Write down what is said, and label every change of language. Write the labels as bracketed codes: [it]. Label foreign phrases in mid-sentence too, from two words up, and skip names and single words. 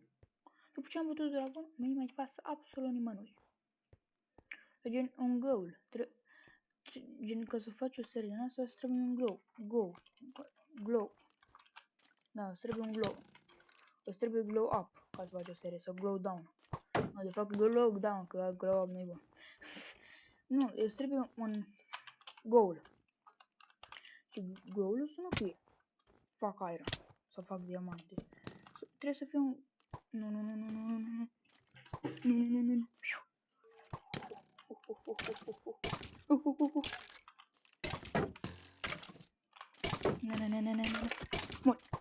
[ro] După ce am bătut dragon, nu mai pasă absolut nimănui. Gen, un goal. Gen, ca să faci o serie din asta, îți trebuie un glow. Da, îți trebuie un glow. Îți trebuie [en] glow up [ro] ca să faci o serie, sau [en] glow down. [ro] No, de fapt [en] glow down, [ro] că [en] glow up [ro] nu-i bun. Nu, îți trebuie un goal. Și goal-ul sună că fac iron, sau fac diamante. Trebuie să fie un... Nu. Mor.